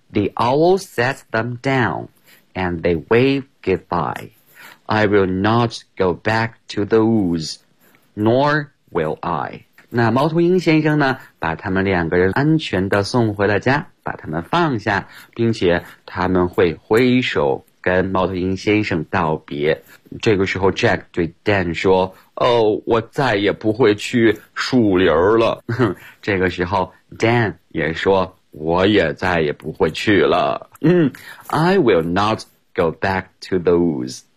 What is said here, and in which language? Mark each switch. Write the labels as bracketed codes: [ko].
[en] The owl sets them down, and they wave goodbye. I will not go back to the woods, nor will I. [zh] 那猫头鹰先生呢，把他们两个人安全地送回了家，把他们放下，并且他们会挥手跟猫头鹰先生道别。这个时候 Jack 对 Dan 说，我再也不会去树林了。这个时候 Dan 也说，我也再也不会去了。 [en] I will not go back to the woods.